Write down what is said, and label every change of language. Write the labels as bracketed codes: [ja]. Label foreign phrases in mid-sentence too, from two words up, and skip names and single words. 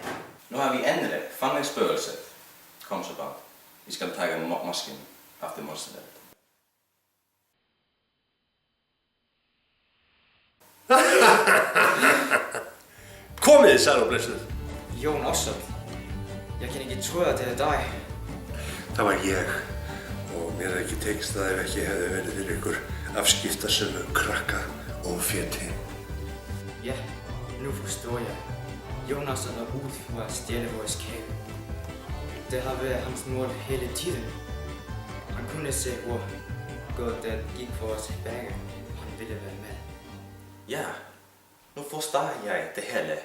[da] Nu har vi endelig fanget spøgelset. Kom så bare. Vi skal tage masken efter monsteret. [is] Komið, sagði þú blessuð. [da] Jon også. Jeg kan ikke tro at det er dig. [is] Það var ég og mér hefði ekki tekist það ef ekki hefði verið fyrir ykkur afskiptasömu krakka og fjöti. [da] Ja, nu forstår jeg. Jonas er ud for at stjæle vores kage. Det har været hans mål hele tiden. Han kunne se, hvor godt det gik for os begge. Han ville være med. Ja, nu forstår jeg det hele.